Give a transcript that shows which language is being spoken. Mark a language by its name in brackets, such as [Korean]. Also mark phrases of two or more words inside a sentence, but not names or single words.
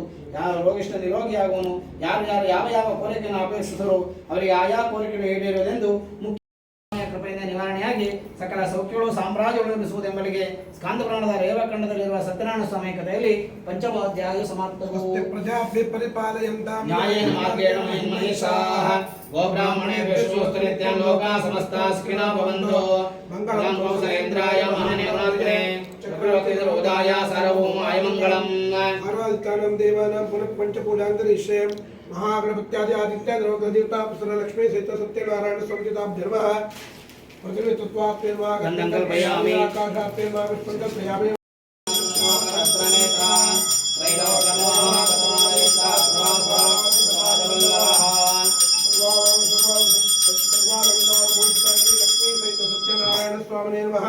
[Kannada] ಯಾರು ರೋಗಿಷ್ಠ ನಿರೋಗಿಯಾಗುವನು, ಯಾರು ಯಾವ ಯಾವ ಕೋರಿಕೆಯನ್ನು ಅಪೇಕ್ಷಿಸರು ಅವರಿಗೆ ಆಯಾ ಕೋರಿಕೆಗಳು ಈಡೇರುವುದೆಂದು ಮುಖ್ಯ ಕೃಪೆಯಿಂದ ನಿವಾರಣೆಯಾಗಿ ಸಕಲ ಸೌಖ್ಯಗಳು ಸಾಮ್ರಾಜ್ಯಗಳು ನಿರ್ಮಿಸುವುದೆಂಬಲಿಗೆ ಸ್ಕಾಂದ ಪುರಾಣದ ರೇವಖಂಡದಲ್ಲಿರುವ ಸತ್ಯನಾರಾಯಣ ಸ್ವಾಮಿ ಕಥೆಯಲ್ಲಿ ಪಂಚಮೋಧ್ಯಾಯ ಸಮಾಪ್ತವು. [Sanskrit] ನ್ಯಾಯೇನ ಮಾರ್ಗೇಣ ಮಹೇಶಾಃ ಗೋಬ್ರಾಹ್ಮಣೇಭ್ಯೋ ನಿತ್ಯಂ ಲೋಕಾ ಸಮಸ್ತಾಃ ಸುಖಿನೋ ಭವಂತು. ಮಂಗಳಂ ಕೌಸಲೇಂದ್ರಾಯ ಮಹಾನೇವರಾತ್ರೆ ಚಕ್ರವರ್ತಿ ರೋದಾಯ ಸಾರ್ವಭೌಮಾಯ ಮಂಗಳಂ. ಆರಾಧಿತಾನಂ ದೇವಾನಾಂ ಪುನಃ ಪಂಚಪೂಜಾಂತರಿಷ್ಯೆ महागणपत्यादि आदित्य द्रौपदी देवता पुत्र लक्ष्मी सहित सत्यनारायण संहिताभ्यर्म पृथ्वी तत्वाप्यर्मा गन्धं कल्पयामि आकाशाप्यर्मा विष्णुं कल्पयामि सत्यनारायण स्वामिने नमः.